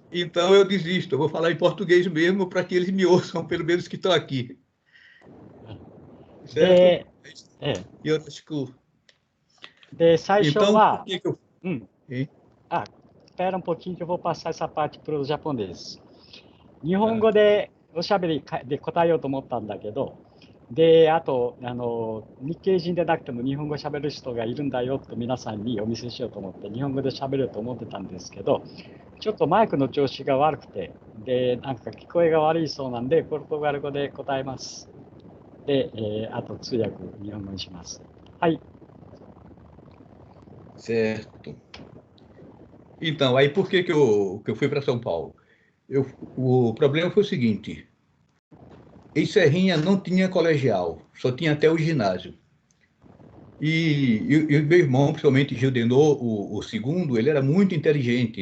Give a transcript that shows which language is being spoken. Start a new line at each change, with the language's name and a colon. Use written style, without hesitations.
Portuguese: Então eu desisto, eu vou falar em português mesmo para que eles me ouçam, pelo menos que estão aqui. Certo?
Japanese: よろしく。最初
Portuguese: Então, は por que que eu... Hein? espera um pouquinho que eu vou passar essa parte para o japonês.
Japanese: 日本語でおしゃべりで答えようと思ったんだけど、で、あと、日系人でなくても日本語しゃべる人がいるんだよと皆さんにお見せしようと思って、日本語でしゃべると思ってたんですけど、ちょっとマイクの調子が悪くて、で、なんか聞こえが悪いそうなんで、ポルトガル語で答えます。で、あと通訳、日本語にします。はい。
Portuguese: Certo. Então, aí por que que eu fui para São Paulo? O problema foi o seguinte, em Serrinha não tinha colegial, só tinha até o ginásio. E o meu irmão, principalmente Gildenor, o segundo, ele era muito inteligente.